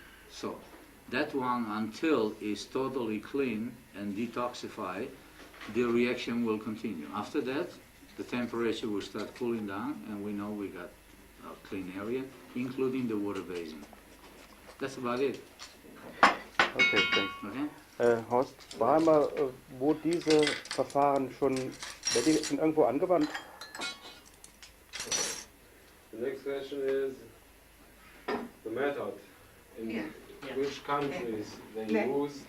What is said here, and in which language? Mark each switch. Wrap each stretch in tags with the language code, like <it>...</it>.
<en>So that one, until it's totally clean and detoxified, the reaction will continue. After that, the temperature will start cooling down, and we know we got a clean area, including the water basin. That's about it. Okay, thanks. Okay?</en> <de>Horst, war mal, wo diese Verfahren schon, werden die schon irgendwo angewandt?</de> <en>The next question is the method. In which countries they use</en>